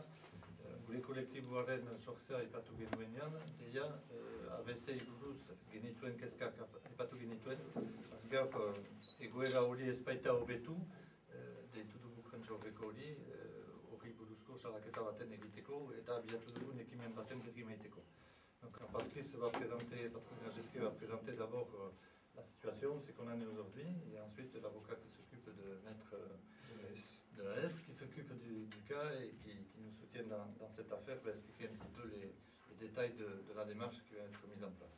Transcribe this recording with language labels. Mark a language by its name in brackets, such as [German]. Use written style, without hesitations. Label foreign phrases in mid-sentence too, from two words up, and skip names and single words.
[Basque] Gure kolektiboaren sortzea aipatu genuenean, deia ABC buruz genituen kezkak aipatu genituen, gaur egoera hori ez baita hobetu, deitu dugu prentsaurreko hori, hori buruzko salaketa baten egiteko eta abiatu dugun ekimen baten berri maiteko. [French] Donc, Patrice Nagesque va présenter d'abord la situation, ce qu'on en est aujourd'hui, et ensuite l'avocat qui s'occupe de mettre de la S, qui s'occupe du cas et qui nous soutient dans cette affaire, va expliquer un petit peu les détails de la démarche qui va être mise en place.